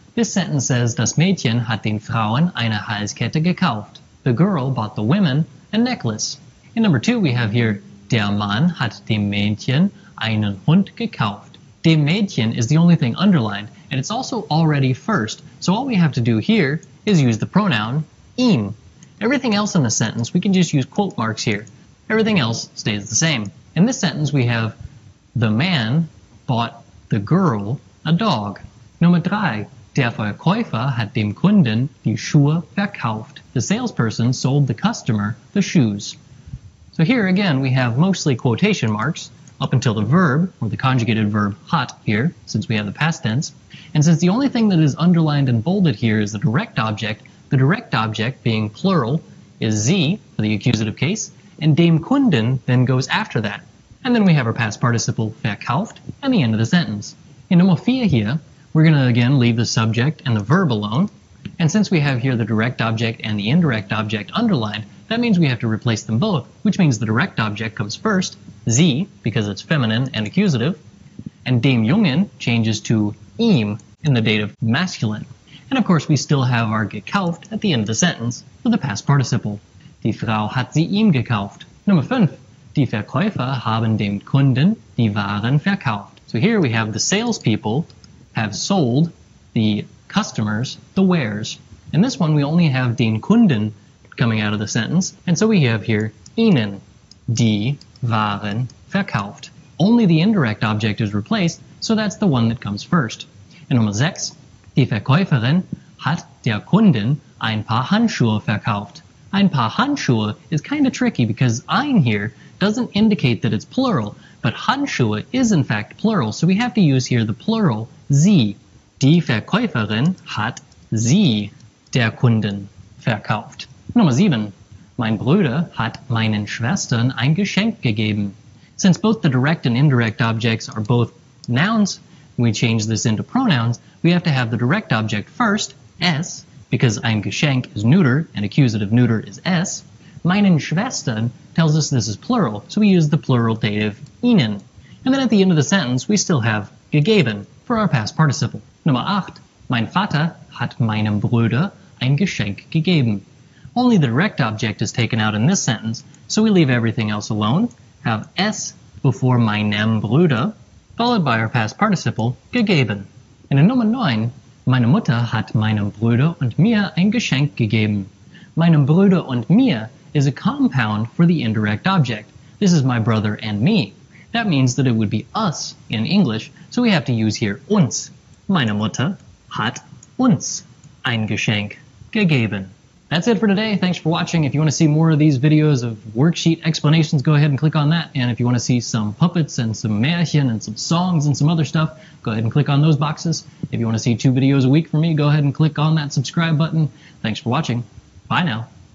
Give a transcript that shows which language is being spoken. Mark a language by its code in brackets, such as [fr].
[en] This sentence says, [de] das Mädchen hat den Frauen eine Halskette gekauft. [en] The girl bought the women a necklace. In number 2 we have here, [de] der Mann hat dem Mädchen einen Hund gekauft. Dem Mädchen [en] is the only thing underlined, and it's also already first, so all we have to do here is use the pronoun ihm. Everything else in the sentence we can just use quote marks here. Everything else stays the same. In this sentence we have, the man bought the girl a dog. [de] Nummer 3. Der Verkäufer hat dem Kunden die Schuhe verkauft. [en] The salesperson sold the customer the shoes. So here again we have mostly quotation marks up until the verb, or the conjugated verb hat here, since we have the past tense. And since the only thing that is underlined and bolded here is the direct object being plural is sie for the accusative case, and dem Kunden then goes after that. And then we have our past participle verkauft and the end of the sentence. In number 4 here, we're going to again leave the subject and the verb alone. And since we have here the direct object and the indirect object underlined, that means we have to replace them both, which means the direct object comes first, sie, because it's feminine and accusative, and dem Jungen changes to ihm in the dative masculine. And of course we still have our gekauft at the end of the sentence for the past participle. [de] Die Frau hat sie ihm gekauft. [en] Number 5. [de] Die Verkäufer haben dem Kunden die Waren verkauft. [en] So here we have the salespeople have sold the customers the wares. In this one we only have den Kunden coming out of the sentence, and so we have here [de] ihnen die Waren verkauft. [en] Only the indirect object is replaced, so that's the one that comes first. And number 6. [de] Die Verkäuferin hat der Kunden ein paar Handschuhe verkauft. [en] Ein paar Handschuhe is kind of tricky because ein here doesn't indicate that it's plural, but Handschuhe is in fact plural, so we have to use here the plural sie. [de] Die Verkäuferin hat sie der Kunden verkauft. Nummer 7. Mein Bruder hat meinen Schwestern ein Geschenk gegeben. [en] Since both the direct and indirect objects are both nouns, we change this into pronouns, we have to have the direct object first, es, because ein Geschenk is neuter and accusative neuter is es. Meinen Schwestern tells us this is plural, so we use the plural dative ihnen. And then at the end of the sentence, we still have gegeben for our past participle. [de] Nummer 8. Mein Vater hat meinem Bruder ein Geschenk gegeben. [en] Only the direct object is taken out in this sentence, so we leave everything else alone, have es before meinem Bruder, followed by our past participle, gegeben. And in [de] Nummer 9, meine Mutter hat meinem Bruder und mir ein Geschenk gegeben. Meinem Bruder und mir [en] is a compound for the indirect object. This is my brother and me. That means that it would be us in English, so we have to use here uns. [de] Meine Mutter hat uns ein Geschenk gegeben. [en] That's it for today. Thanks for watching. If you want to see more of these videos of worksheet explanations, go ahead and click on that. And if you want to see some puppets and some Märchen and some songs and some other stuff, go ahead and click on those boxes. If you want to see 2 videos a week from me, go ahead and click on that subscribe button. Thanks for watching. Bye now.